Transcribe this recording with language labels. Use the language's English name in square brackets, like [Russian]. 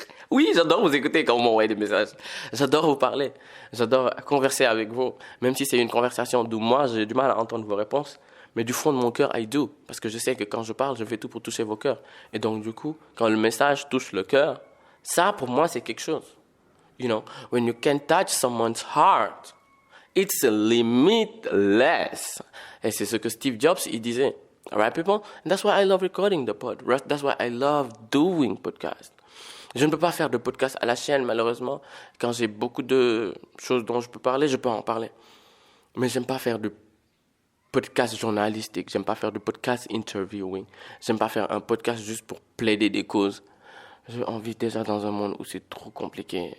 [French] Oui, j'adore vous écouter quand vous m'envoyez des messages. J'adore vous parler. J'adore converser avec vous. Même si c'est une conversation d'où moi, j'ai du mal à entendre vos réponses. Mais du fond de mon cœur, [English] I do. [French] Parce que je sais que quand je parle, je fais tout pour toucher vos cœurs. Et donc, du coup, quand le message touche le cœur, ça, pour moi, c'est quelque chose. [English] You know, when you can touch someone's heart, it's limitless. [French] Et c'est ce que Steve Jobs, il disait. [English] All right, people? And that's why I love recording the pod. That's why I love doing podcasts. [French] Je ne peux pas faire de podcast à la chaîne, malheureusement. Quand j'ai beaucoup de choses dont je peux parler, je peux en parler. Mais j'aime pas faire de podcast journalistique. J'aime pas faire de podcast interviewing. J'aime pas faire un podcast juste pour plaider des causes. J'ai envie déjà dans un monde où c'est trop compliqué.